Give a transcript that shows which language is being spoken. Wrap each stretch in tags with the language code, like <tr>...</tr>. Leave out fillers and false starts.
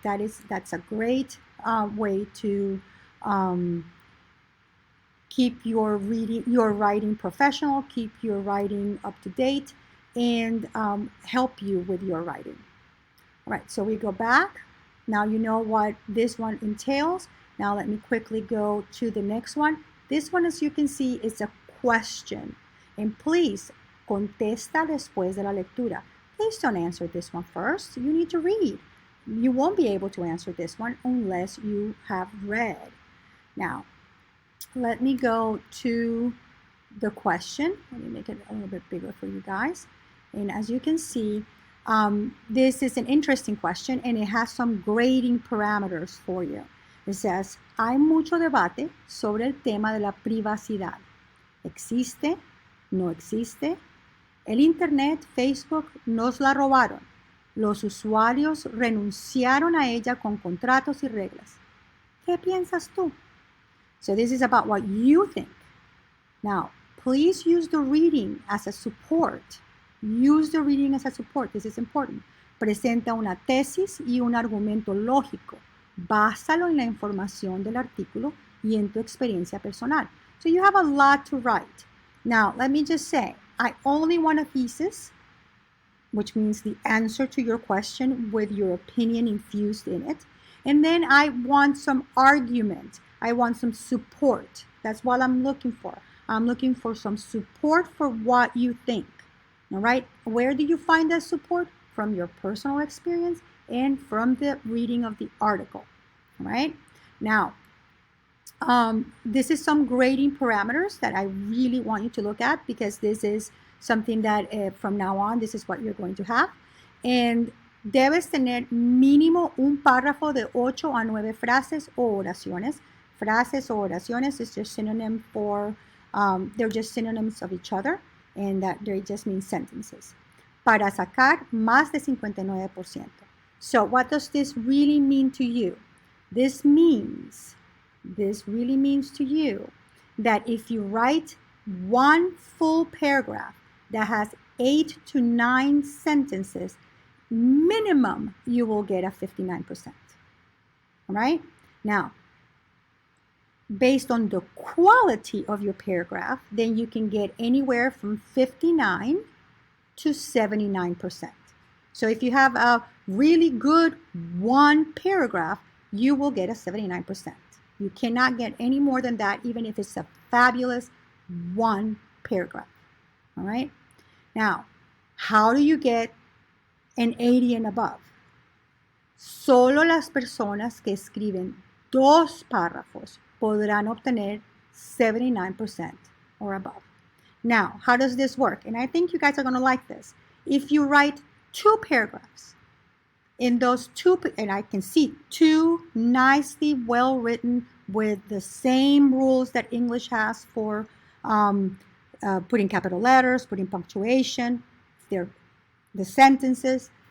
<en>That's a great way to keep your writing professional, keep your writing up to date, and help you with your writing. All right, so we go back. Now you know what this one entails. Now let me quickly go to the next one. This one, as you can see, is a question. And please,</en> <es>contesta después de la lectura.</es> <en>Please don't answer this one first. You need to read. You won't be able to answer this one unless you have read. Now, let me go to the question. Let me make it a little bit bigger for you guys. And as you can see, this is an interesting question, and it has some grading parameters for you. It says,</en> <es>hay mucho debate sobre el tema de la privacidad. ¿Existe? ¿No existe? El Internet, Facebook, nos la robaron. Los usuarios renunciaron a ella con contratos y reglas. ¿Qué piensas tú?</es> <en>So this is about what you think. Now, please use the reading as a support. Use the reading as a support. This is important.</en> <es>Presenta una tesis y un argumento lógico. Básalo en la información del artículo y en tu experiencia personal.</es> <en>So you have a lot to write. Now, let me just say, I only want a thesis. which means the answer to your question with your opinion infused in it. And then I want some argument. I want some support. That's what I'm looking for. I'm looking for some support for what you think. All right. Where do you find that support? From your personal experience and from the reading of the article. All right. Now, this is some grading parameters that I really want you to look at, because this is something that from now on, this is what you're going to have.</en> <es>And debes tener mínimo un párrafo de 8 a 9 frases o oraciones. Frases o oraciones</es> <en>is just synonym for, they're just synonyms of each other, and that they just mean sentences.</en> <es>Para sacar más de 59%.</es> <en>So what does this really mean to you? This really means to you that if you write one full paragraph that has 8 to 9 sentences, minimum you will get a 59%. All right? Now, based on the quality of your paragraph, then you can get anywhere from 59 to 79%. So if you have a really good one paragraph, you will get a 79%. You cannot get any more than that, even if it's a fabulous one paragraph. All right? Now, how do you get an 80 and above?</en> <es>Solo las personas que escriben 2 párrafos podrán obtener 79%</es> <en>or above. Now, how does this work? And I think you guys are going to like this. If you write 2 paragraphs, in those 2, and I can see 2 nicely well written with the same rules that English has for putting capital letters, putting punctuation, they're the sentences.</en>